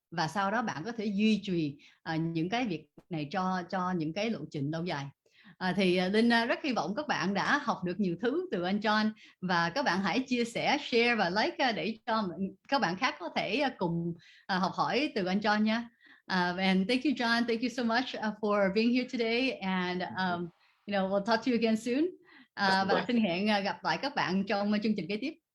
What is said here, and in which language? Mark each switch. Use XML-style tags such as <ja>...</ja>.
<vi>và sau đó bạn có thể duy trì những cái việc này cho những cái lộ trình lâu dài. Thì Linh rất hy vọng các bạn đã học được nhiều thứ từ anh John, và các bạn hãy chia sẻ, share và like để cho các bạn khác có thể cùng học hỏi từ anh John nha.</vi> <en>And thank you, John. Thank you so much for being here today. And we'll talk to you again soon.</en> <vi>Và xin hẹn gặp lại các bạn trong chương trình kế tiếp.</vi>